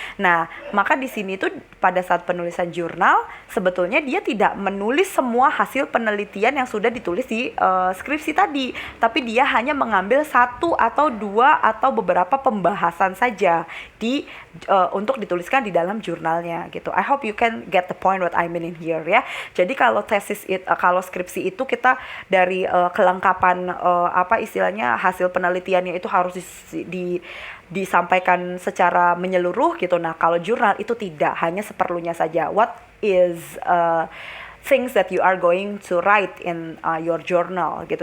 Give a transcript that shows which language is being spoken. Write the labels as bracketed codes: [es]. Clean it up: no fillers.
[id] Nah, maka di sini tuh pada saat penulisan jurnal sebetulnya dia tidak menulis semua hasil penelitian yang sudah ditulis di skripsi tadi, tapi dia hanya mengambil 1 atau 2 dua atau beberapa pembahasan saja untuk dituliskan di dalam jurnalnya gitu. [en] I hope you can get the point what I mean in here ya. [id] Jadi kalau kalau skripsi itu kita dari kelengkapan istilahnya hasil penelitiannya itu harus disampaikan secara menyeluruh gitu. Nah, kalau jurnal itu tidak, hanya seperlunya saja. [en] What is things that you are going to write in your journal gitu.